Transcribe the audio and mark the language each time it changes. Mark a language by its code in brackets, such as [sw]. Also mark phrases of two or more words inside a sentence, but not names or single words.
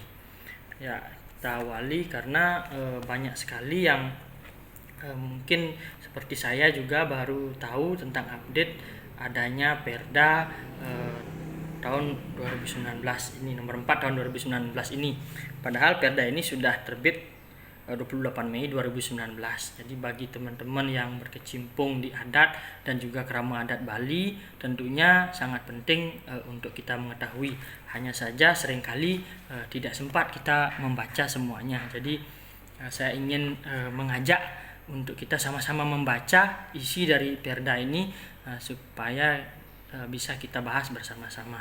[id] Ya, kita awali karena banyak sekali yang mungkin seperti saya juga baru tahu tentang update adanya Perda tahun 2019 ini, nomor 4 tahun 2019 ini. Padahal Perda ini sudah terbit 28 Mei 2019. Jadi bagi teman-teman yang berkecimpung di adat dan juga kerama adat Bali, tentunya sangat penting untuk kita mengetahui. Hanya saja seringkali tidak sempat kita membaca semuanya. Jadi saya ingin mengajak untuk kita sama-sama membaca isi dari Perda ini supaya bisa kita bahas bersama-sama.